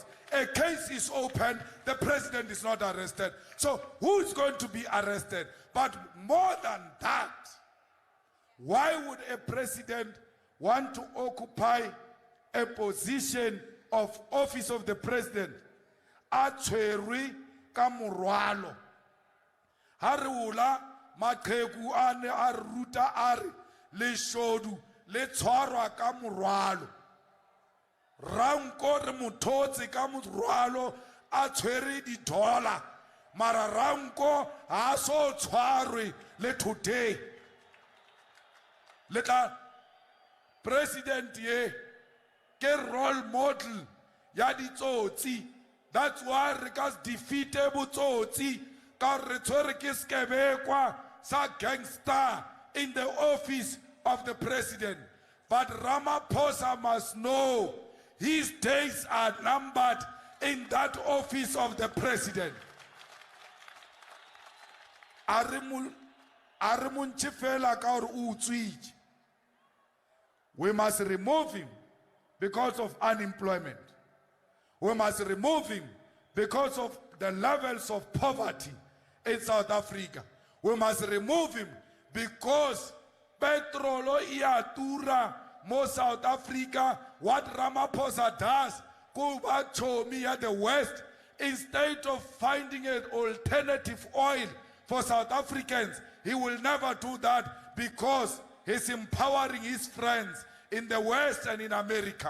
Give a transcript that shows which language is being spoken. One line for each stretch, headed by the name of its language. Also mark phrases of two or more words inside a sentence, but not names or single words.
English: A case is open, the president is not arrested. So who's going to be arrested? But more than that, why would a president want to occupy a position of office of the president?
Southern Sotho: Atshwerwe ka morwalo. Ha re ula maqheku ane a ruta a re leshodu le tshwarwa ka morwalo. Ranko re mothotse ka morwalo a tshwere di-dollar. Mara ranko ha so tshwarwe le today. Leta president ye ke
English: role model
Southern Sotho: ya ditsotsi.
English: That's why
Southern Sotho: re ka defeatable tsotsi ka re tshwere ke 𝐒𝐤𝐤𝐿 sa gangster
English: in the office of the president. But Ramaphosa must know his days are numbered in that office of the president. We must remove him because of unemployment. We must remove him because of the levels of poverty in South Africa. We must remove him because petrol
Southern Sotho: iatura mo
English: South Africa. What Ramaphosa does, Cuba, 𝐒𝐚𝐬 the West, instead of finding an alternative oil for South Africans, he will never do that because he's empowering his friends in the West and in America.